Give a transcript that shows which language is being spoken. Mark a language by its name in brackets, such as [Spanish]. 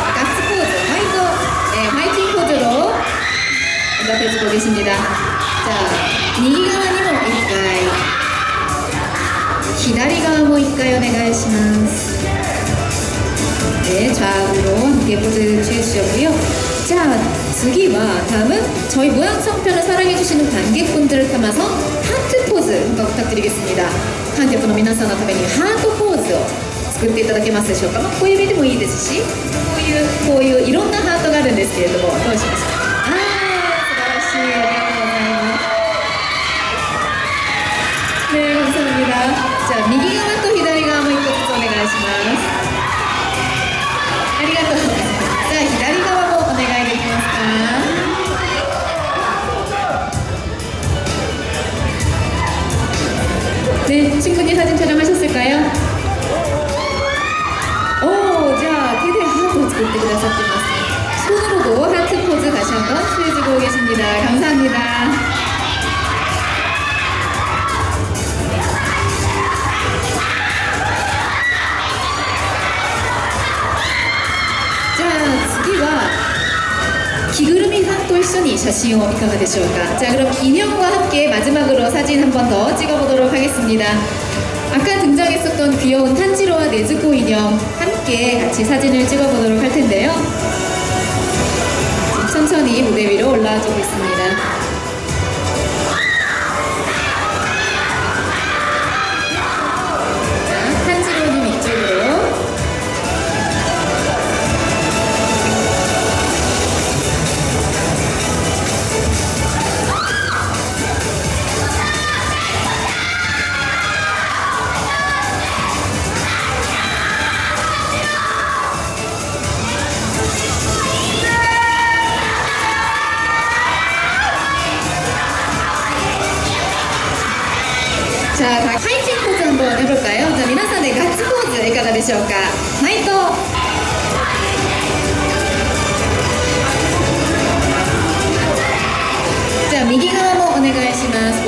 [Korean] ガッツポーズ、파이팅 포즈로 응답해주겠습니다. [Japanese] 자, 右側にも1回。左側も1回お願いします。 [Korean] 네, 좌우로 함께 포즈 취해주셨고요. 자, [Japanese] 次は [Korean] 다음은 저희 무한성편을 사랑해주시는 관객분들을 담아서 하트 포즈 한번 부탁드리겠습니다. 관객분 [Japanese] の皆さんのためにハートポーズを作っていただけますでしょうか。小指でもいいですし、こういういろんなハートがあるんですけれども、どうしますか。素晴らしい。ありがとうございます。 자, 右側と左側も一個ずつお願いします。ありがとうございます。じゃあ左側もお願いできますか。 [Korean] 네, 충분히 사진 촬영하셨을까요? [Japanese] 오, 자, 테대 하트 作ってくださってます。 [Korean] 손으로도 하트 포즈 다시 한번 취해주고 계십니다. 감사합니다. [Japanese] 자, 次は 着ぐるみさんと一緒に写真をいかがでしょうか。 [Korean] 자, 그럼 인형과 함께 마지막으로 사진 한 번 더 찍어보도록 하겠습니다. 아까 등장했었던 귀여운 탄지로와 네즈코 인형 함께 함께 같이 사진을 찍어보도록 할 텐데요. 지금 천천히 무대 위로 올라와주고 있습니다. 자, 한지로님 이쪽으로. 자, 다 파이팅 포즈 한번 해볼까요? [Japanese] 자, 皆さんでガッツポーズいかがでしょうか？はいと。 자, 右側もお願いします。